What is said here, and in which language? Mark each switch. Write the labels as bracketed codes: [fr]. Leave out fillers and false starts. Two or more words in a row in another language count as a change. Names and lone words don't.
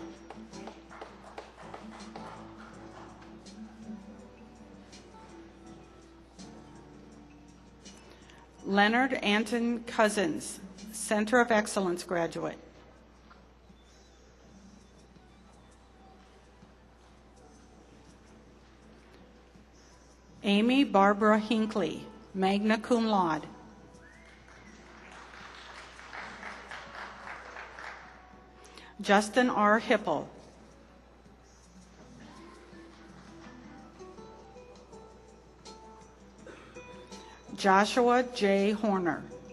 [en] Leonard Anton Cousins, Center of Excellence graduate. Amy Barbara Hinckley, [la] magna cum laude. [en] Justin R. Hipple. Joshua J. Horner.